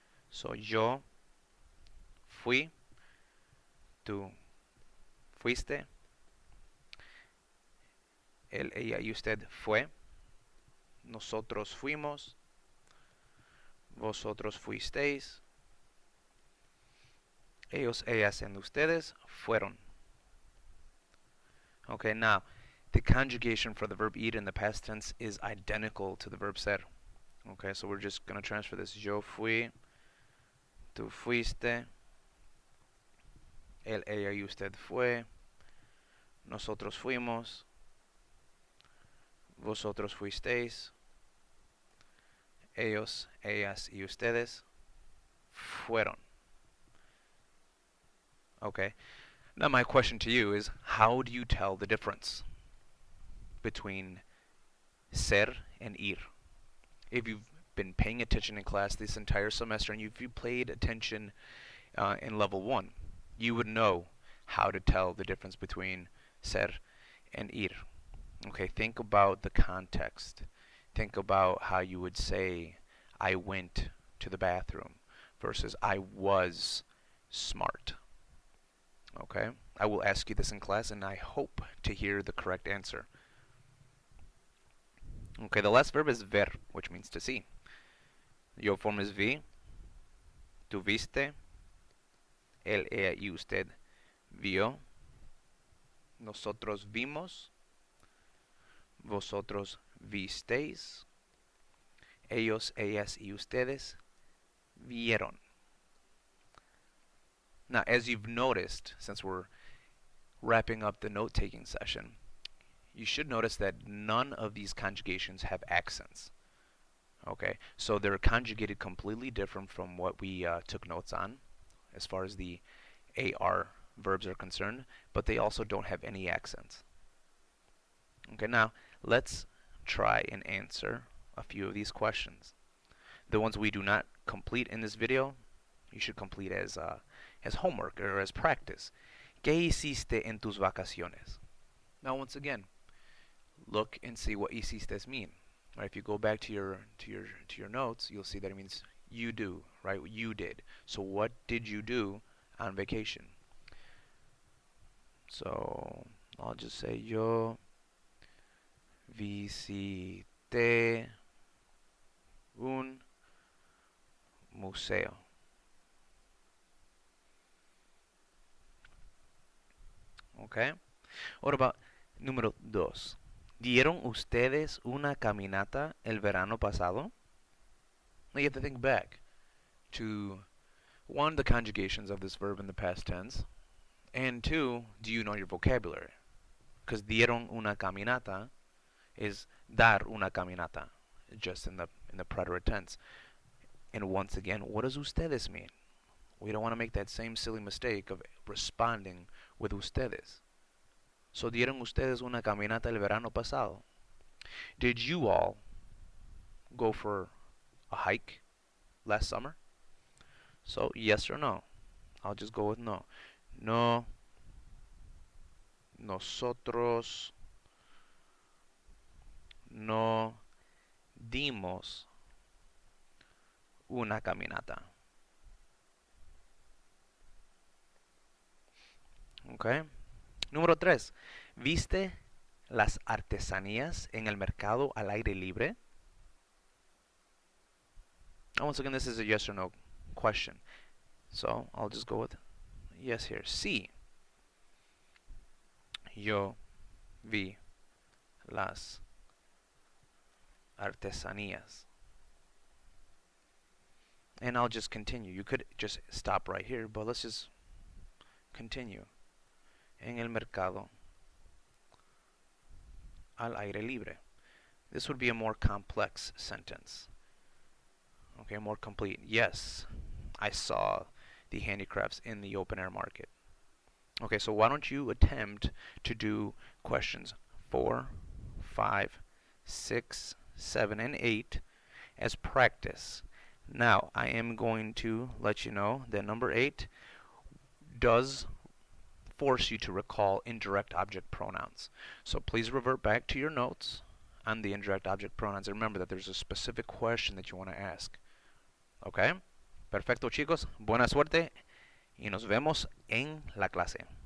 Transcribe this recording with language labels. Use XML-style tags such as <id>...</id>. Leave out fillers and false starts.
<es>So, yo fui, tú fuiste, él, ella y usted fue, nosotros fuimos, vosotros fuisteis, ellos, ellas, and ustedes fueron.</es> <en>Okay, now, the conjugation for the verb ir in the past tense is identical to the verb ser. Okay, so we're just going to transfer this.</en> <es>Yo fui, tú fuiste, él, ella y usted fue, nosotros fuimos, vosotros fuisteis, ellos, ellas y ustedes fueron.</es> <en>Okay, now my question to you is, how do you tell the difference between ser and ir? If you've been paying attention in class this entire semester and if you paid attention in level 1, you would know how to tell the difference between ser and ir. Okay, think about the context. Think about how you would say, I went to the bathroom versus I was smart. Okay, I will ask you this in class and I hope to hear the correct answer. Okay, the last verb is ver, which means to see.</en> <es>Yo</es> <en>form is</en> <es>vi, tú viste, él, ella y usted vio, nosotros vimos, vosotros visteis, ellos, ellas y ustedes vieron.</es> <en>Now, as you've noticed, since we're wrapping up the note-taking session, you should notice that none of these conjugations have accents. Okay, so they're conjugated completely different from what we took notes on as far as the AR verbs are concerned, but they also don't have any accents. Okay, now let's try and answer a few of these questions. The ones we do not complete in this video, you should complete as homework or as practice.</en> <es>¿Qué hiciste en tus vacaciones?</es> <en>Now, once again, look and see what hiciste mean. Right? If you go back to your notes, you'll see that it means you do, right? You did. So what did you do on vacation? So I'll just say</en> <es>yo visité un museo.</es> <en>Okay? What about número 2?</en> <es>¿Dieron ustedes una caminata el verano pasado?</es> <en>Now you have to think back to one, the conjugations of this verb in the past tense, and two, do you know your vocabulary? Because</en> <es>dieron una caminata</es> <en>is</en> <es>dar una caminata,</es> <en>just in the preterite tense. And once again, what does ustedes mean? We don't want to make that same silly mistake of responding with ustedes.</en> <es>So dieron ustedes una caminata el verano pasado.</es> <en>Did you all go for a hike last summer? So yes or no? I'll just go with no.</en> <es>No, nosotros no dimos una caminata. Okay. Número 3. ¿Viste las artesanías en el mercado al aire libre?</es> <en>And once again, this is a yes or no question. So I'll just go with yes here. Sí.</en> <es>Yo vi las artesanías.</es> <en>And I'll just continue. You could just stop right here, but let's just continue.</en> <es>En el mercado al aire libre.</es> <en>This would be a more complex sentence. Okay, more complete. Yes, I saw the handicrafts in the open air market. Okay, so why don't you attempt to do questions 4, 5, 6, 7, and 8 as practice. Now, I am going to let you know that number 8 does force you to recall indirect object pronouns. So please revert back to your notes on the indirect object pronouns and remember that there's a specific question that you want to ask. Okay?</en> <es>Perfecto, chicos. Buena suerte y nos vemos en la clase.</es>